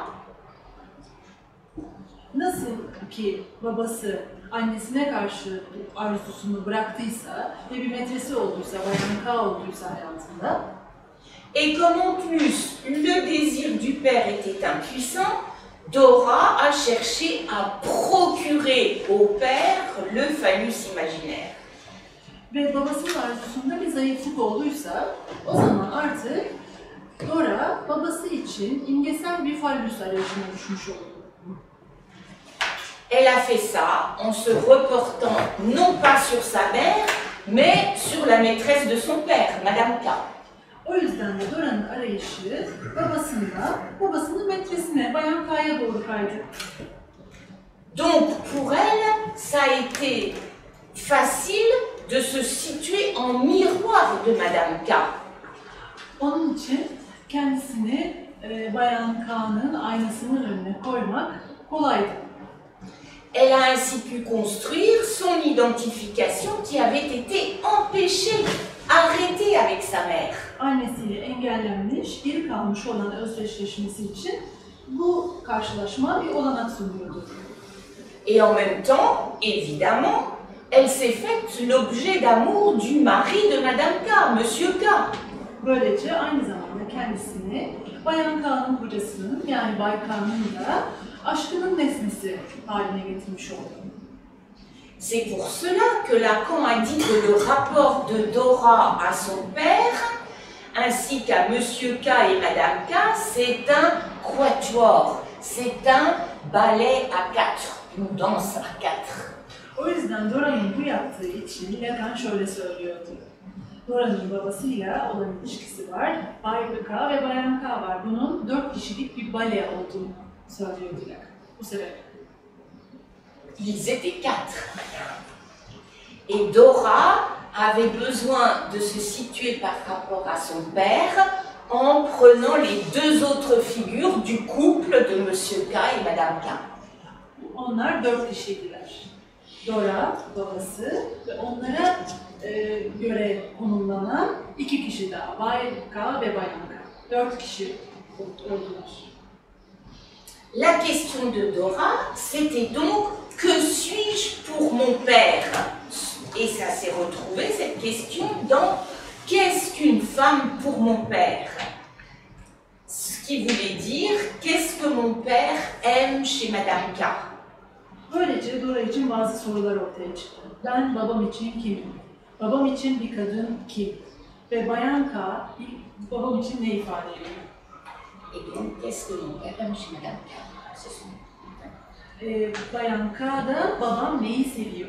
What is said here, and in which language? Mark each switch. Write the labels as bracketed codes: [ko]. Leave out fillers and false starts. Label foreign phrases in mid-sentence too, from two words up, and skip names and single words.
[tr] Nasıl ki babası annesine karşı arzusunu bıraktıysa ve bir metresi olduysa, Bayan K olduysa hayatında, [fr] et comme en plus le désir du père était impuissant, Dora a cherché à procurer au père le phallus imaginaire. [tr] ve babasının arzusunda bir zayıflık olduysa, o zaman artık Dora babası için imgesel bir fallus aracına düşmüş oldu. [fr] Elle a fait ça en se reportant non pas sur sa mère, mais sur la maîtresse de son père, Madame K. [tr] O yüzden de Dora'nın arayışı babasının metresine, Bayan K'ya doğru kaydı. [fr] Donc pour elle, ça a été facile de se situer en miroir de Madame K. [tr] Onun için kendisini Bayan K'nın aynasının önüne koymak kolaydı. [fr] Elle a ainsi pu construire son identification qui avait été empêchée, arrêtée avec sa mère. [tr] Annesiyle engellenmiş, geri kalmış olan özdeşleşmesi için bu karşılaşma bir olanak sunuyordu. [fr] Et en même temps, évidemment, elle s'est faite l'objet d'amour du mari de Madame K, Monsieur K. [tr] Böylece aynı zamanda kendisini Bayan K'nın kocasının yani Bay K'nın da aşkının nesnesi haline getirmiş oldu. [fr] C'est pour cela que Lacan a dit que le rapport de Dora à son père, ainsi qu'à Monsieur K et Madame K, c'est un quatuor, c'est un ballet à quatre, une danse à quatre. [tr] O yüzden Dora'nın bu yaptığı için Lacan şöyle söylüyordu. Dora'nın babasıyla olan ilişkisi var, Bay K ve Bayan K var. Bunun 4 kişilik bir bale olduğunu söylüyordu Lacan. Bu sebeple. [fr] Ils étaient quatre. Et Dora avait besoin de se situer par rapport à son père en prenant les deux autres figures du couple de Monsieur K et Madame K. [tr] Onlar 4 kişiydiler. Dora, babası ve onlara göre konumlanan 2 kişi daha. Bay K ve Bayan K. 4 kişi oldular. [fr] La question de Dora, c'était donc « Que suis-je pour mon père ?» Et ça s'est retrouvé, cette question, dans « Qu'est-ce qu'une femme pour mon père ?» Ce qui voulait dire « Qu'est-ce que mon père aime chez Madame K ?» [tr] Böylece Dora için bazı sorular ortaya çıktı. Ben babam için kimim? Babam için bir kadın kim? Ve Bayan K babam için ne ifade ediyor? [fr] Et donc, qu'est-ce que mon père aime chez Madame K? C'est son... [tr] Bayan K'da babam neyi seviyor?